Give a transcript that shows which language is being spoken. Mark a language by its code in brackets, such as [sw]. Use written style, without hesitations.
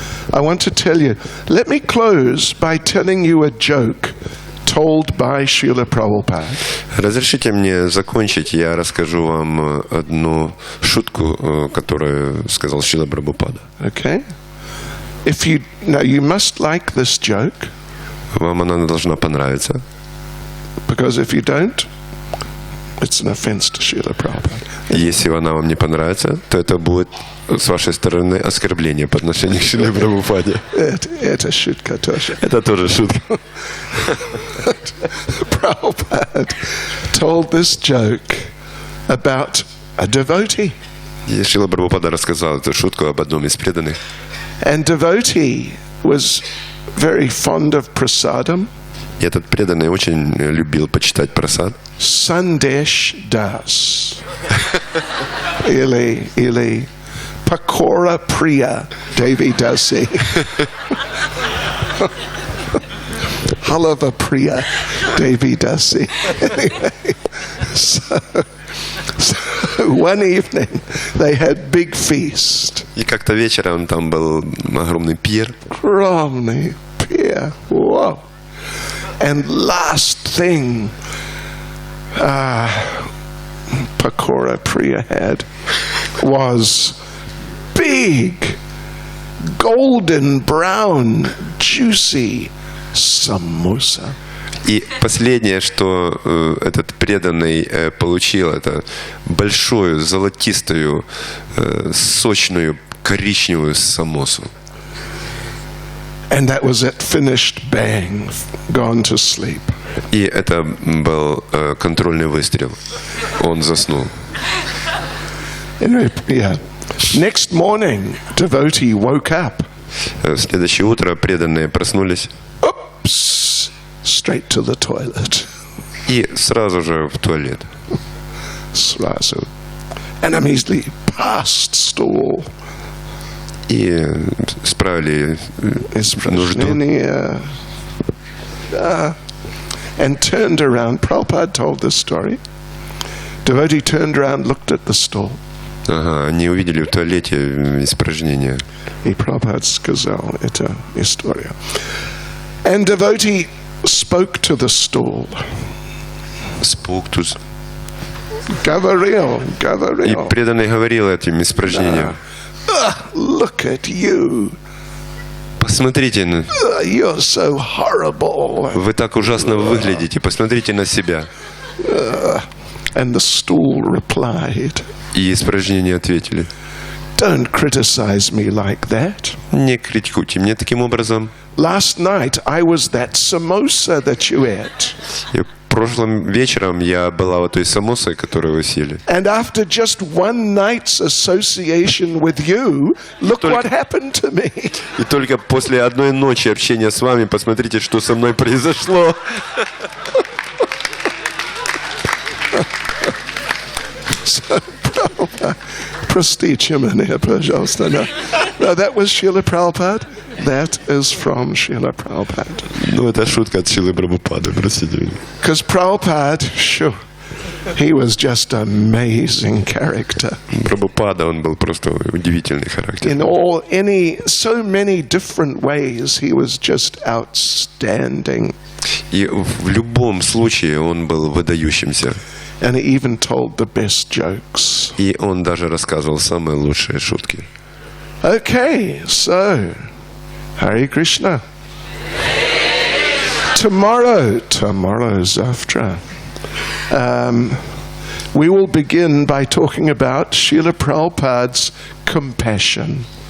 [en] I want to tell you, let me close by telling you a joke told by Srila Prabhupada. [ru] Разрешите мне закончить, я расскажу вам одну шутку, которую сказал Шрила Прабхупада. [en] Okay? Now you must like this joke. [ru] Вам она должна понравиться. [en] Because if you don't, it's an offense to Srila Prabhupada. [ru] Если она вам не понравится, то это будет с вашей стороны оскорбление по отношению к Шриле Прабхупаде. Это шутка тоже. Это тоже шутка. [en] Prabhupada told this joke about a devotee. [ru] И Шрила Прабхупада рассказал эту шутку об одном из преданных. [en] And devotee was very fond of prasadam. [ru] И этот преданный очень любил почитать прасад. [en] Sandesh Das. Или Pakora Priya Devi Dasi. Halava Priya Devi Dasi. Anyway, so one evening they had big feast. [ru] И как-то вечером там был огромный пир. Огромный пир. [en] Wow. And last thing Pakora Priya had was big, golden brown, juicy samosa. [ru] И последнее, что этот преданный получил, это большую, золотистую, сочную, коричневую самосу. [en] And that was it, finished, bang, gone to sleep. [ru] И это был контрольный выстрел. Он заснул. [en] Anyway, yeah. Next morning, devotee woke up. [ru] Следующее утро преданные проснулись. [en] Oops! Straight to the toilet. [ru] И сразу же в туалет. Srazu. [en] And immediately past stool. [ru] И справили нужду. [en] And turned around. Prabhupada told this story. Devotee turned around, looked at the stool. [ru] Ага, они увидели в туалете испражнения. И Prabhupada сказал эту историю. [en] And devotee spoke to the stool. Спуктус. [ru] Говорил. И преданный говорил этим испражнением. [en] Look at you. [ru] Посмотрите, [en] You're so horrible. [ru] вы так ужасно выглядите, посмотрите на себя. [en] And the stool replied, [ru] И испражнения ответили. [en] Don't criticize me like that. [ru] Не критикуйте меня таким образом. [en] Last night I was that samosa that you ate. [ru] И прошлым вечером я была вот той самосой, которую вы съели. [en] And after just one night's association with you, look what happened to me. [ru] И только после одной ночи общения с вами, посмотрите, что со мной произошло. So, простите меня, пожалуйста. [en] No, that was Srila Prabhupada. That is from Srila Prabhupada. [ru] Ну, это шутка от Шрилы Прабхупады, простите меня. [en] Because Prabhupada, sure, he was just an amazing character. [ru] Прабхупада, он был просто удивительный характер. [en] In so many different ways, he was just outstanding. [ru] И в любом случае он был выдающимся. [en] And he even told the best jokes. [ru] И он даже рассказывал самые лучшие шутки. [en] Okay, so, Hare Krishna. Tomorrow [ru] завтра, [en] we will begin by talking about Srila Prabhupada's compassion.